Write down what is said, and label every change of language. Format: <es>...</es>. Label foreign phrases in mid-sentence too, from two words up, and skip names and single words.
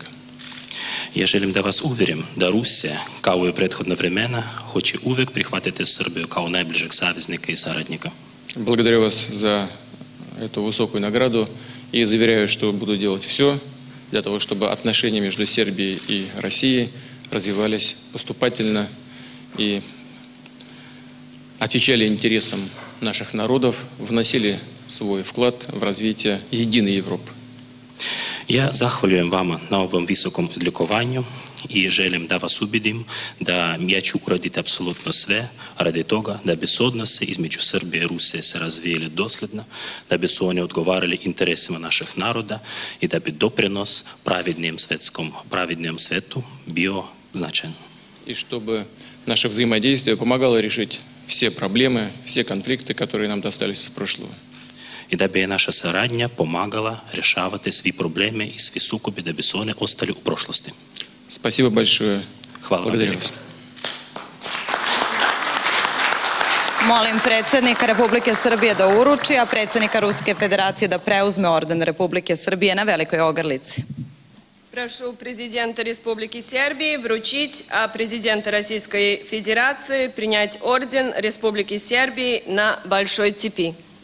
<sr>Ja želim da vas uvjerim da Rusija, kao i u prethodna vremena, hoće uvijek prihvatiti Srbiju kao najbližeg saveznika i saradnika.</sr> <ru>Благодарю вас за эту высокую награду и заверяю, что буду делать все для того, чтобы отношения между Сербией и Россией развивались поступательно и отвечали интересам наших народов, вносили свой вклад в развитие единой Европы.</ru> <sr>Ja zahvaljujem vama na ovom visokom odlikovanju i želim da vas ubedim da ja ću uraditi apsolutno sve radi toga da bi se odnose između Srbije i Rusije se razvijeli dosljedno, da bi su oni odgovarali interesima naših naroda i da bi doprinos pravednijem svetu bio značajan.</sr> <ru>И чтобы наше взаимодействие помогало решить все проблемы, все конфликты, которые нам достались из прошлого.</ru> <sr>I da bi naša saradnja pomagala rješavati svi probleme i svi sukobi da bi su one ostali u prošlosti.</sr> <ru>Спасибо большое.</ru> <sr>Hvala vam velika. Molim predsjednika Republike Srbije da uruči, a predsjednika Ruske federacije da preuzme orden Republike Srbije na Velikoj Ogrlici.</sr> <ru>Прошу президента Республики Сербии вручить, а президента Российской Федерации принять орден Республики Сербии на Большой цепи.</ru>